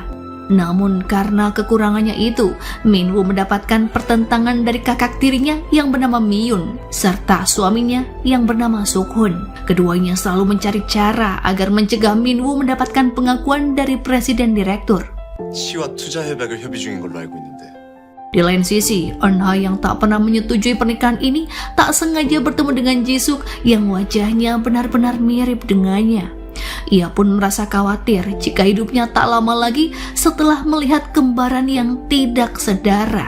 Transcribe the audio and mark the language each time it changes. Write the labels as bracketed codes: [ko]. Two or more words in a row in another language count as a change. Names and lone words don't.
[id] Namun karena kekurangannya itu, Min-woo mendapatkan pertentangan dari kakak tirinya yang bernama Mi-yun serta suaminya yang bernama Suk-hun. Keduanya selalu mencari cara agar mencegah Min-woo mendapatkan pengakuan dari presiden direktur. [ko] 시와 투자 협약을 협의 중인 걸로 알고 있는데. [id] Di lain sisi, Eun-ha yang tak pernah menyetujui pernikahan ini tak sengaja bertemu dengan Jisuk yang wajahnya benar-benar mirip dengannya. Ia pun merasa khawatir jika hidupnya tak lama lagi setelah melihat kembaran yang tidak sedara.